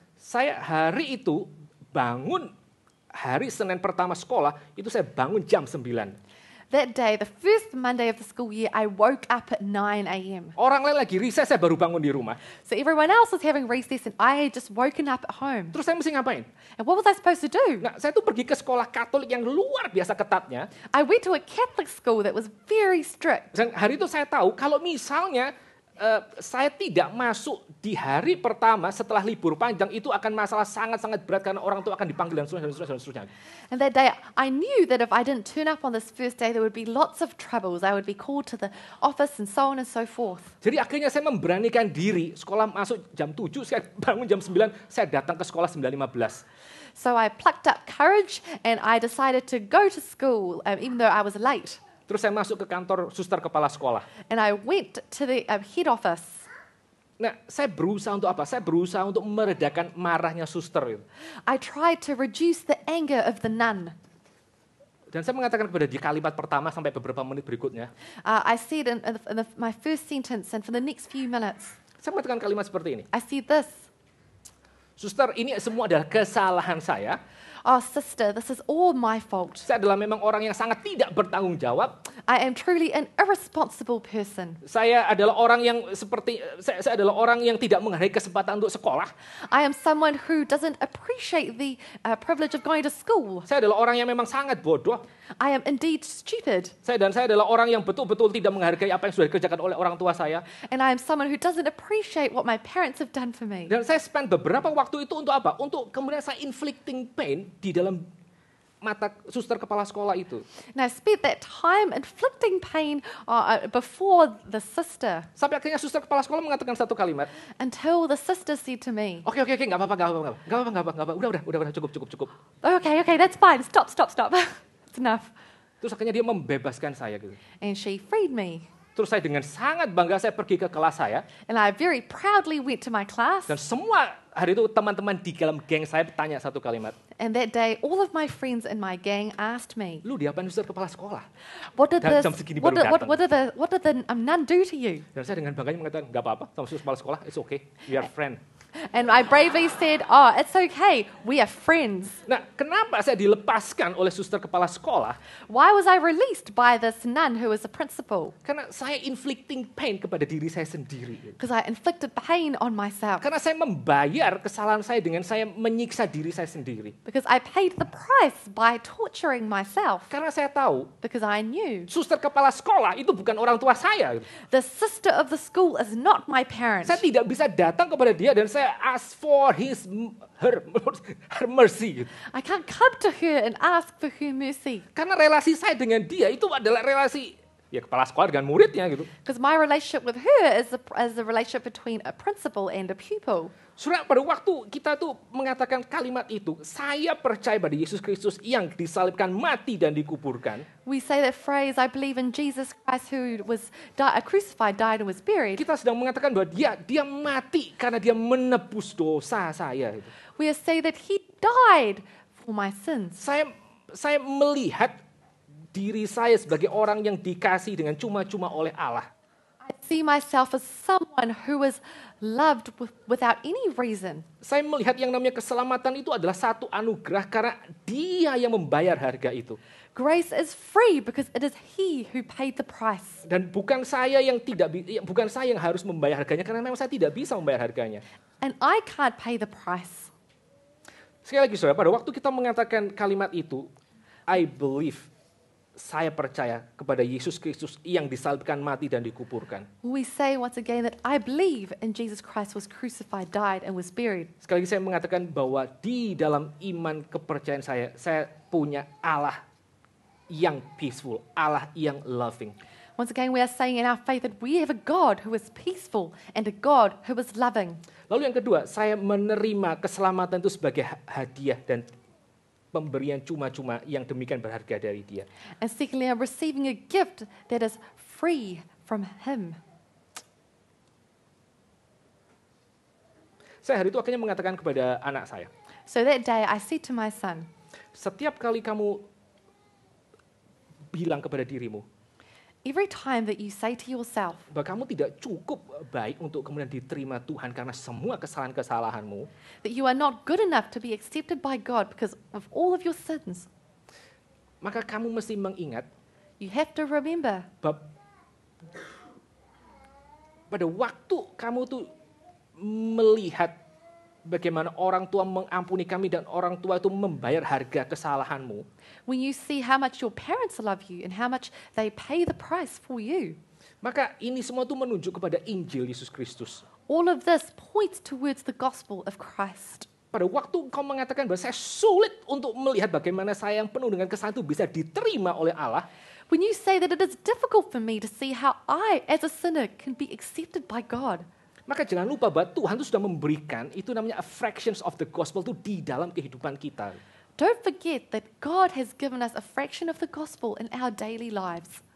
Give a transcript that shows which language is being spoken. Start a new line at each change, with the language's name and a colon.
Indonesian: Saya hari itu bangun, hari Senin pertama sekolah, itu saya bangun jam 9.
English: That day, the first Monday of the school year, I woke up at 9 a.m.
Indonesian: Orang lain lagi riset, saya baru bangun di rumah.
English: So everyone else was having recess and I had just woken up at home.
Indonesian: Terus saya mesti ngapain?
English: And what was I supposed to do?
Indonesian: Nah, saya tuh pergi ke sekolah Katolik yang luar biasa ketatnya.
English: I went to a Catholic school that was very strict.
Indonesian: Dan hari itu saya tahu kalau misalnya saya tidak masuk di hari pertama setelah libur panjang, itu akan masalah sangat-sangat berat karena orang tua akan dipanggil dan seterusnya.
English: And that day, I knew that if I didn't turn up on this first day, there would be lots of troubles. I would be called to the office and so on and so forth.
Indonesian: Jadi akhirnya saya memberanikan diri, sekolah masuk jam 7, saya bangun jam 9, saya datang ke sekolah 9.15.
English: So I plucked up courage and I decided to go to school, even though I was late.
Indonesian: Terus saya masuk ke kantor suster kepala sekolah.
English: And I went to the head office.
Indonesian: Nah, saya berusaha untuk apa? Saya berusaha untuk meredakan marahnya suster.
English: I tried to reduce the anger of the nun.
Indonesian: Dan saya mengatakan kepada dia kalimat pertama sampai beberapa menit berikutnya.
English: I said in my first sentence and for the next few minutes,
Indonesian: Saya mengatakan kalimat seperti ini.
English: I said this.
Indonesian: Suster, ini semua adalah kesalahan saya.
English: Oh, sister, this is all my fault.
Indonesian: Saya adalah memang orang yang sangat tidak bertanggung jawab.
English: I am truly an irresponsible person.
Indonesian: Saya adalah orang yang saya adalah orang yang tidak menghargai kesempatan untuk sekolah.
English: I am someone who doesn't appreciate the privilege of going to school.
Indonesian: Saya adalah orang yang memang sangat bodoh.
English: I am indeed stupid.
Indonesian: Saya adalah orang yang betul-betul tidak menghargai apa yang sudah dikerjakan oleh orang tua saya.
English: And I am someone who doesn't appreciate what my parents have done for me.
Indonesian: Dan saya spend beberapa waktu itu untuk apa? Untuk kemudian saya
English: inflicting pain
Indonesian: di dalam mata suster kepala sekolah itu.
English: And I spent that time inflicting pain before the sister
Indonesian: Sampai akhirnya suster kepala sekolah mengatakan satu kalimat.
English: until the sister said to me,
Indonesian: Oke, nggak apa-apa. Udah, cukup.
English: okay, that's fine. Stop. It's enough.
Indonesian: Terus akhirnya dia membebaskan saya gitu.
English: And she freed me.
Indonesian: Terus saya dengan sangat bangga saya pergi ke kelas saya.
English: And I very proudly went to my class.
Indonesian: Dan semua hari itu teman-teman di dalam geng saya bertanya satu kalimat.
English: And that day, all of my friends in my gang asked me,
Indonesian: Lu diapain suster kepala sekolah?
English: what did
Indonesian: Jam segini baru datang.
English: what did the nun do to you?
Indonesian: Dan saya dengan bangganya mengatakan, nggak apa-apa sama suster kepala sekolah,
English: it's okay, we are friend. And I bravely said, oh, it's okay. We are friends.
Indonesian: Nah, kenapa saya dilepaskan oleh suster kepala sekolah?
English: Why was I released by this nun who was a principal?
Indonesian: Karena saya
English: inflicting pain
Indonesian: kepada diri saya sendiri.
English: Because I inflicted pain on myself.
Indonesian: Karena saya membayar kesalahan saya dengan saya menyiksa diri saya sendiri.
English: Because I paid the price by torturing myself.
Indonesian: Karena saya tahu,
English: Because I knew
Indonesian: suster kepala sekolah itu bukan orang tua saya.
English: the sister of the school is not my parent.
Indonesian: Saya tidak bisa datang kepada dia dan saya
English: ask for her mercy. I can't come to her and ask for her mercy.
Indonesian: Karena relasi saya dengan dia itu adalah relasi ya kepala sekolah dengan muridnya gitu.
English: Because my relationship with her is a relationship between a principal and a pupil.
Indonesian: Saudara, pada waktu kita tuh mengatakan kalimat itu, saya percaya pada Yesus Kristus yang disalibkan, mati dan dikuburkan.
English: We say that phrase, I believe in Jesus Christ who was crucified, died and was buried.
Indonesian: Kita sedang mengatakan bahwa dia mati karena dia menebus dosa saya.
English: We say that he died for my sins.
Indonesian: Saya melihat diri saya sebagai orang yang dikasih dengan cuma-cuma oleh Allah.
English: I see myself as someone who was loved without any reason.
Indonesian: Saya melihat yang namanya keselamatan itu adalah satu anugerah karena dia yang membayar harga itu.
English: Grace is free because it is he who paid the price.
Indonesian: Dan bukan saya yang harus membayar harganya karena memang saya tidak bisa membayar harganya.
English: And I can't pay the price.
Indonesian: Sekali lagi saudara, pada waktu kita mengatakan kalimat itu,
English: I believe,
Indonesian: saya percaya kepada Yesus Kristus yang disalibkan, mati dan dikuburkan.
English: We say once again that I believe in Jesus Christ was crucified, died and was buried.
Indonesian: Sekali lagi saya mengatakan bahwa di dalam iman kepercayaan saya punya Allah yang peaceful, Allah yang loving.
English: Once again, we are saying in our faith that we have a God who is peaceful and a God who is loving.
Indonesian: Lalu yang kedua, saya menerima keselamatan itu sebagai hadiah dan pemberian cuma-cuma yang demikian berharga dari dia.
English: And secondly, I'm receiving a gift that is free from him.
Indonesian: Saya hari itu akhirnya mengatakan kepada anak saya,
English: So that day I said to my son,
Indonesian: setiap kali kamu bilang kepada dirimu,
English: every time that you say to yourself
Indonesian: bahwa kamu tidak cukup baik untuk kemudian diterima Tuhan karena semua kesalahan-kesalahanmu,
English: that you are not good enough to be accepted by God because of all of your sins,
Indonesian: maka kamu mesti mengingat
English: You have to remember
Indonesian: pada waktu kamu tuh melihat bagaimana orang tua mengampuni kami dan orang tua itu membayar harga kesalahanmu,
English: when you see how much your parents love you and how much they pay the price for you.
Indonesian: maka ini semua tuh menunjuk kepada Injil Yesus Kristus.
English: All of this points towards the gospel of Christ.
Indonesian: Pada waktu kau mengatakan bahwa saya sulit untuk melihat bagaimana saya yang penuh dengan kesalahan itu bisa diterima oleh Allah,
English: When you say that it is difficult for me to see how I, as a sinner, can be accepted by God,
Indonesian: maka jangan lupa bahwa Tuhan itu sudah memberikan, itu namanya
English: a fractions of the gospel
Indonesian: itu di dalam kehidupan kita.
English: don't forget that God has given us a fraction of the gospel in our daily lives.